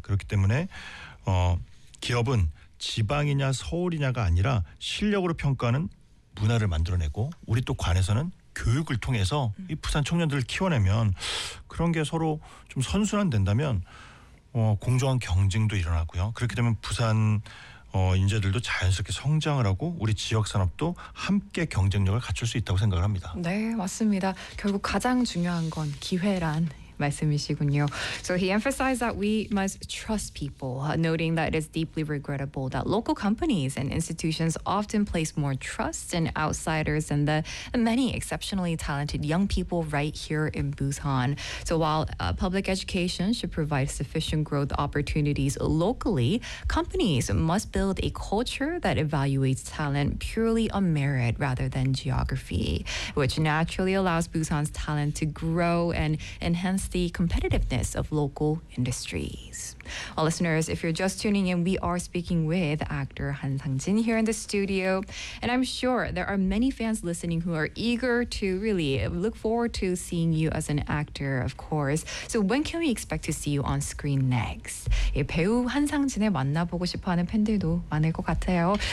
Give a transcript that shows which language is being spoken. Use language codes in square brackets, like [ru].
[ko] 그렇기 때문에 기업은 지방이냐 서울이냐가 아니라 실력으로 평가하는 문화를 만들어내고 우리 또 관에서는 교육을 통해서 이 부산 청년들을 키워내면 그런 게 서로 좀 선순환 된다면 공정한 경쟁도 일어나고요. 그렇게 되면 부산 인재들도 자연스럽게 성장을 하고 우리 지역 산업도 함께 경쟁력을 갖출 수 있다고 생각을 합니다. 네, 맞습니다. 결국 가장 중요한 건 기회란 말씀이시군요. [en] So he emphasized that we must trust people, noting that it is deeply regrettable that local companies and institutions often place more trust in outsiders than the many exceptionally talented young people right here in Busan. So while public education should provide sufficient growth opportunities locally, companies must build a culture that evaluates talent purely on merit rather than geography, which naturally allows Busan's talent to grow and enhance the competitiveness of local industries. Well, listeners, if you're just tuning in, we are speaking with actor Han Sang-jin here in the studio. And I'm sure there are many fans listening who are eager to really look forward to seeing you as an actor, of course. So when can we expect to see you on screen next? [ko] 예, 배우 한 상진을 만나보고 싶어하는 팬들도 많을 것 같아요.